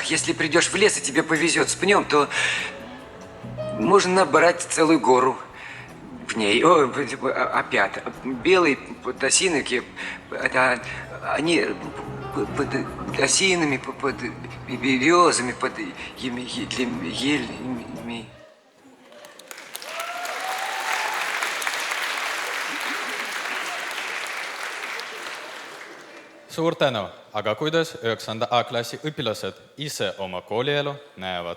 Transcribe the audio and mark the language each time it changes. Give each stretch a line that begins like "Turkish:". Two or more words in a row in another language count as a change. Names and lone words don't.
Russian: Если придешь в лес и тебе повезет с пнем, то можно набрать целую гору пней. О, опята. Белые осинки, они под осинами, под березами, под елями.
Estonian: Suur tänu, aga kuidas 9. A-klassi õpilased ise oma koolielu näevad?